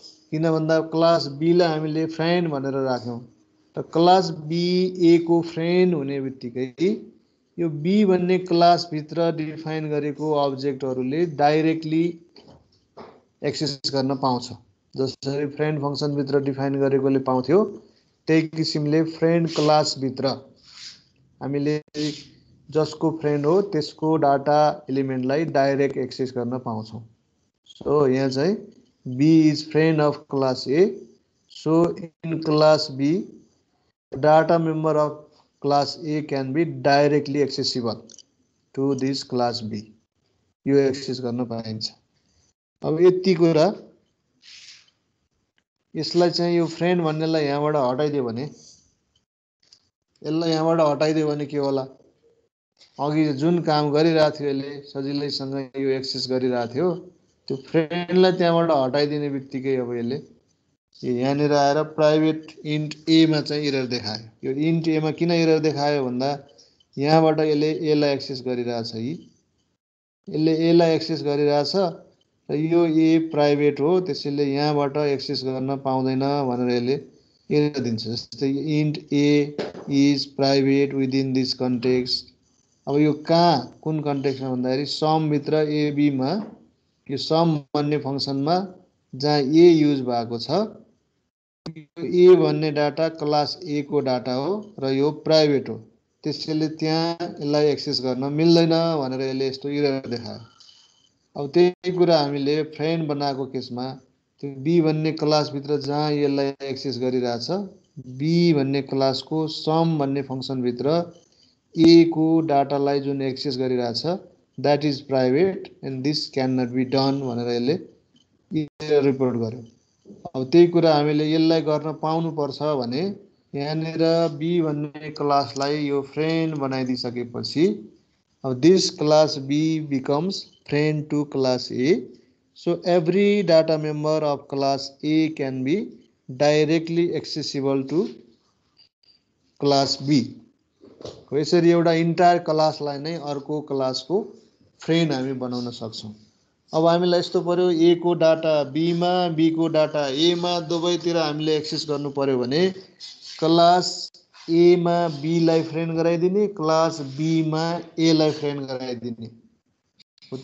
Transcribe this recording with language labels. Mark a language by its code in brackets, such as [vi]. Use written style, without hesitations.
[ne] किन भन्दा क्लास बीलाई हामीले फ्रेन्ड भनेर राख्यौँ र क्लास बी ए को फ्रेन्ड हुने बित्तिकै यो बी भन्ने क्लासभित्र डिफाइन गरेको अब्जेक्टहरूले डाइरेक्टली एक्सेस गर्न पाउँछ। जसरी फ्रेन्ड फङ्सनभित्र डिफाइन गरेकोले पाउँथ्यो त्यही किसिमले फ्रेन्ड क्लासभित्र हामीले जसको फ्रेन्ड हो त्यसको डाटा एलिमेन्टलाई डाइरेक्ट एक्सेस गर्न पाउँछौँ। [en] so [ne] यहाँ चाहिँ [en] B is friend of class A. So in class B, data member of class A can be directly accessible to this class B. [ne] यो एक्सेस गर्न पाइन्छ। अब यति कुरा यसलाई चाहिँ यो फ्रेन्ड भन्नेलाई यहाँबाट हटाइदियो भने यसलाई यहाँबाट हटाइदियो भने के होला, अघि जुन काम गरिरहेको थियो यसले सजिलैसँग यो एक्सेस गरिरहेको थियो त्यो फ्रेन्डलाई त्यहाँबाट हटाइदिने बित्तिकै अब यसले यहाँनिर आएर प्राइभेट इन्ट एमा चाहिँ एरर देखायो। यो इन्ट एमा किन एरर देखायो भन्दा यहाँबाट यसले एलाई एक्सेस गरिरहेछ, यसले एलाई एक्सेस गरिरहेछ र यो ए प्राइभेट हो त्यसैले यहाँबाट एक्सेस गर्न पाउँदैन भनेर यसले एरर दिन्छ। [en] जस्तै int a is private within this context. [ne] अब यो कहाँ कुन कन्टेक्स्टमा भन्दाखेरि समभित्र एबीमा यो सम भन्ने फङ्सनमा जहाँ ए युज भएको छ ए भन्ने डाटा क्लास ए को डाटा हो र यो प्राइभेट हो त्यसैले त्यहाँ यसलाई एक्सेस गर्न मिल्दैन भनेर यसले यस्तो एरर देखायो। अब त्यही कुरा हामीले फ्रेन्ड बनाएको केसमा त्यो बी भन्ने क्लासभित्र जहाँ यसलाई एक्सेस गरिरहेछ बी भन्ने क्लासको सम भन्ने फङ्सनभित्र ए को डाटालाई जुन एक्सेस गरिरहेछ [en] that is private and this can not be done [ne] भनेर यसले एरर रिपोर्ट गर्यो। अब त्यही कुरा हामीले यसलाई गर्न पाउनुपर्छ भने यहाँनिर बी भन्ने क्लासलाई यो फ्रेन्ड बनाइदिसकेपछि अब [en] This class B becomes friend to class A. So every data member of class A can be directly accessible to class B. [ne] यसरी एउटा इन्टायर क्लासलाई नै अर्को क्लासको फ्रेन्ड हामी बनाउन सक्छौँ। अब हामीलाई यस्तो पर्यो ए को डाटा बीमा बी को डाटा एमा दुवैतिर हामीले एक्सेस गर्नु पर्यो भने क्लास एमा बीलाई फ्रेन्ड गराइदिने क्लास बीमा एलाई फ्रेन्ड गराइदिने हो।